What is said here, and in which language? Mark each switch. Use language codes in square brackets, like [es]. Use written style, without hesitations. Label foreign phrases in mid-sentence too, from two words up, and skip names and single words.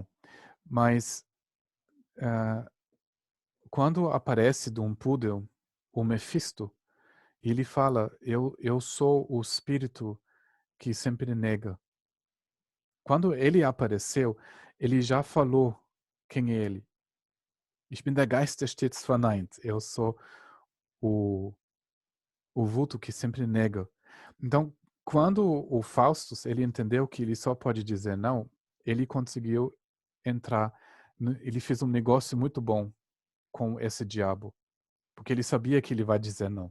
[pt] Mas quando aparece de um poodle, o Mephisto, ele fala, eu sou o espírito que sempre nega. Quando ele apareceu, ele já falou quem é ele. [de] Ich bin der Geist, der stets verneint. [pt] Eu sou o vulto que sempre nega. Então, quando o Faustus, ele entendeu que ele só pode dizer não, ele conseguiu entrar, ele fez um negócio muito bom com esse diabo, porque ele sabia que ele vai dizer não.